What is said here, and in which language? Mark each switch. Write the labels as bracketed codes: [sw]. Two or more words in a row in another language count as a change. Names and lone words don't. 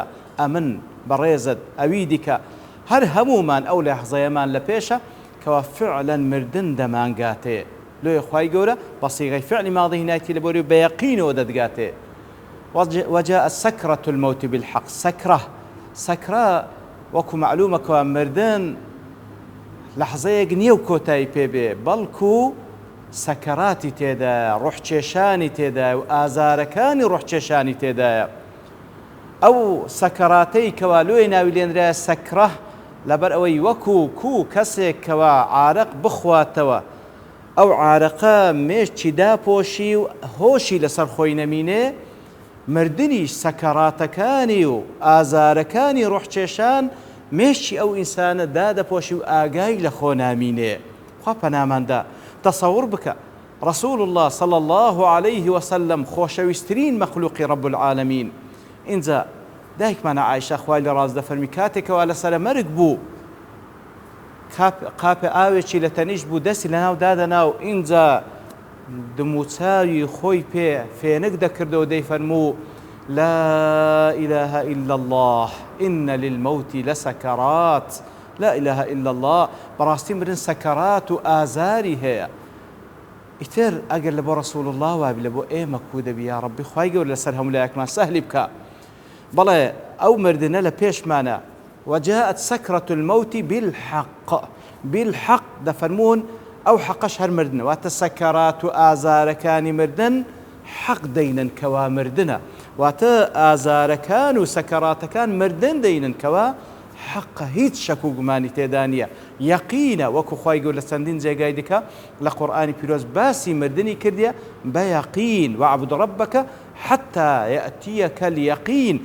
[ckb] ئەمن بەڕێزت ئەوی دیکە هەر هەمومان ئەو لەحزەیەمان لە پێشە کەوا فعلەن مردن دەمانگاتێ. لۆی خوای گەورە بە سیغەی فعلی ماضی هینایەتی لە بۆری بەیەقینەوە دەدگاتێ. [ar] وجاء سكرة الموت بالحق. [ckb] سكرة وەکو معلومە کەوا مردن لەحزەیەک نییە و کۆتایی پێبێ، بەڵکو سەکەراتی تێدایە، ڕوحکێشانی تێدایە و ئازارەکانی ڕوحکێشانی تێدایە. ئەو سەکەراتەی کەوا لۆی ناوی لێنرایە سەکرە لەبەر ئەوەی وەکو کوو کەسێک کەوا عارەق بخواتەوە، ئەو عارەقە مێشتی داپۆشی و هۆشی لەسەر خۆی نەمینێ، مردنیش سەکەراتەکانی و ئازارەکانی ڕوحکێشان مێشتی ئەو ئینسانە دادەپۆشی و ئاگای لە خۆ نامینێ. خوا پەناماندا تەسەوڕ بکە ڕەسوول الله [ar] صلی الله عليه وسلم [ckb] خۆشەویستترین مەخلوقی [ar] رب العالمین [ckb] اینجا دایکمانە عایشە خوای لە ڕاز دەفەرمی کاتێکەوە لەسەرە مەرگ بوو، قاپێ ئاوێکی لە تەنیش بوو، دەستی لەناو دادەناو، اینجا دموچاوی خۆی پێ فێنک دەکردەوە دەیفەرموو [ar] لا إله إلا الله إن للموت لسكرات. لا إله إلا الله، [ckb] بەڕاستی مردن سەکەرات و ئازاری هەیە. ئیتر ئەگەر لە بۆ ڕەسوول الله وابی لە بۆ ئێمە کوو دەبی یا ڕەبی خوای گەورە لەسەر هەموو لایەکمان سەهلی بکە. بەڵێ ئەو مردنە لە پێشمانە [ar] وجاءت سكرة الموت بالحق [ckb] دەفەرمون ئەو حەقەش هەر مردنە، واتە سەکەرات و ئازارەکانی مردن حەق دەینن کەوا مردنە، واتە ئازارەکان و سەکەراتەکان مردن دەینن کەوا حەقە، هیچ شەک و گومانی تێدا نییە، یەقینە. وەکو خوای گەورە لە چەندین جێگای دیکە لە قورئانی پیرۆز باسی مردنی کردیە بە یەقین [ar] وەعبد ڕەبەکە حەتا یەئتیەکە اليەقین.